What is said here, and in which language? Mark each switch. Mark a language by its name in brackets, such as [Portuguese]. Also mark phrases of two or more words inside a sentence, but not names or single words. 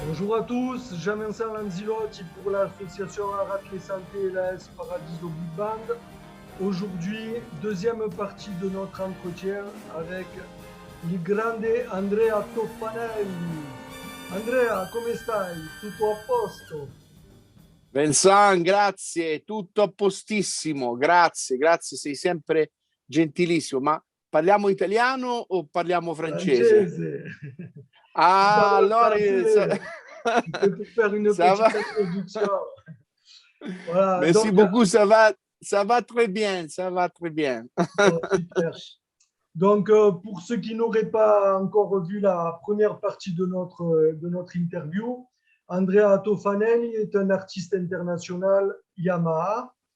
[French] Bonjour à tous, Jean-Vincent Lanzilotti pour l'association Arapi et Santé LAS Paradiso Big Band. Aujourd'hui, deuxième partie de notre entretien avec [Italian] il grande [French] Andrea Toffanelli. [Italian] Andrea, come stai? Tutto a posto? Vincent, grazie, tutto a postissimo, grazie, sei sempre gentilissimo, ma parliamo italiano o parliamo francese? Francese. [French] On Ah, parle [Italian] allora [French] français. C'était pour faire une ça va. petite introduction. Voilà, Merci donc, beaucoup, ça va très bien, ça va très bien. super. Donc, pour ceux qui n'auraient pas encore vu la première partie de notre interview, Andrea Tofanelli est un artiste international Yamaha.